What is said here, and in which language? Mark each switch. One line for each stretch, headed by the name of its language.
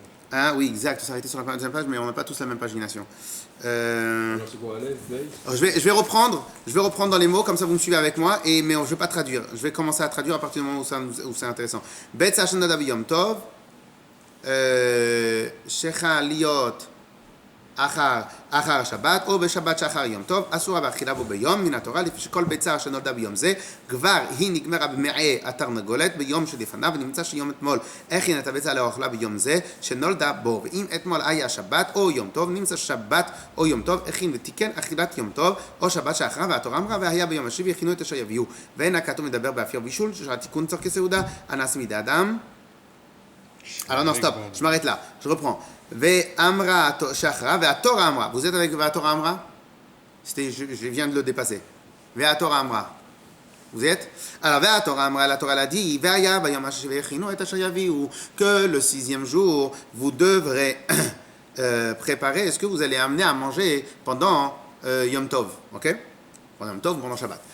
French: Ah oui, exact, on s'est arrêté sur la deuxième page, mais on n'a pas tous la même pagination. Alors, c'est quoi, Aleph, Beis? Je vais reprendre dans les mots, comme ça vous me suivez avec moi, mais je ne vais pas traduire. Je vais commencer à traduire à partir du moment où c'est intéressant.
Hebrew: Bet Sashan Nadav Yom Tov, Shecha Liot אחר השבת, או בשבת שאחר יום טוב, אסורה באכילה בו ביום מן התורה, לפי שכל ביצה שנולדה ביום זה, כבר היא נגמרה במעי התרנגולת ביום שלפניו, ונמצא שיום אתמול הכין את הביצה לאוכלה ביום זה, שנולדה בו, ואם אתמול היה שבת או יום טוב, נמצא שבת או יום טוב, הכין ותיקן אכילת יום טוב, או שבת שאחרה, והתורה אמרה, והיה ביום השביעי, הכינו את אשר יביאו. ואין הכתוב מדבר באפייה ובישול, שהתיקון צורכי סעודה, הנעשה מידי אדם.
French: Alors non, stop, je m'arrête là, je reprends.
Hebrew: Ve'amra shachra, ve'atora amra.
French: Vous êtes avec
Hebrew: ve'atora amra?
French: Je viens de le dépasser.
Hebrew: Ve'atora amra.
French: Vous êtes? Alors ve'atora amra, la Torah l'a dit,
Hebrew: ve'aya v'yom ha'shevechinu et asher yaviu,
French: que le 6e jour, vous devrez préparer, est-ce que vous allez amener à manger pendant Yom Tov, ok? Pendant Yom Tov, pendant Shabbat.